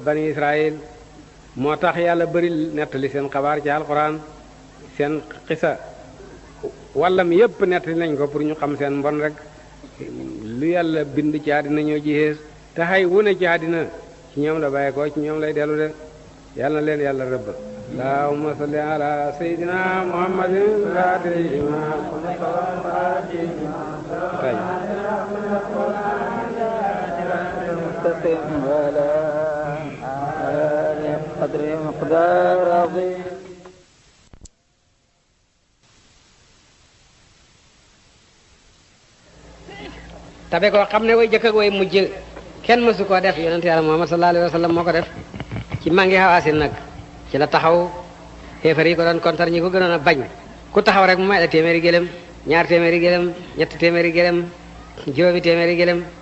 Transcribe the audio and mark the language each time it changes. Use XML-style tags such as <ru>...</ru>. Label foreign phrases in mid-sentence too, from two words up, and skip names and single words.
<wo>bani Israël moo tax yàlla bari nettali seen xabaar ci alquran seen xisa wàllam yépp nettali nañ ko pour ñu xam seen mbon rek lu yàlla bind ci àddina ñoo ci xees te xay wune ci àddina ci ñoom la bàyyi ko ci ñoom lay dellu de yàlla na leen yàlla rëbb</wo> <ar>اللهم صل على سيدنا محمد وعلى آله قدر مقدار عظيم</ar> <wo>tabe koo xam ne way jëkk ak way mujj kenn mësu koo def yonent yàlla Muhammad</wo> <ar>صلى الله عليه وسلم</ar> <wo>moo ko def ci mangi Hawaasin nag ci la taxaw xéefar yi ko doon kontar ñi ko gënoon a bañ ku taxaw rek mu may la téeméeri gëlëm ñaar téeméeri gëlëm ñetti téeméeri gëlëm juróomi téeméeri gëlëm</wo>